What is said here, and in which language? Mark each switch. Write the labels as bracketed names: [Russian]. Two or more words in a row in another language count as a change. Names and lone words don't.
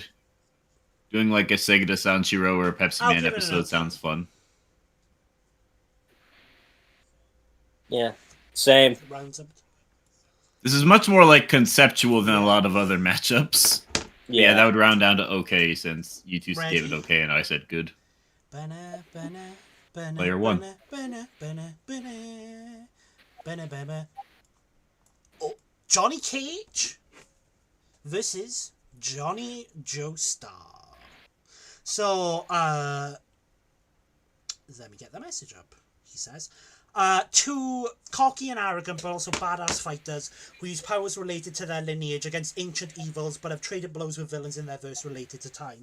[English] Doing like a Sega de Sanshiro or a Pepsi I'll Man give it an episode okay. sounds fun. Yeah, same. Rounds up. This is much more like conceptual than a lot of other matchups. Yeah, that would round down to okay since you two gave it Ready? okay and I said good. Bana, bana, bana, Player one. Bana, bana, bana, bana, bana, bana. Oh, Johnny Cage versus Johnny Joestar. So, let me get the message up. He says, two cocky and arrogant but also badass fighters who use powers related to their lineage against ancient evils but have traded blows with villains in their verse related to time.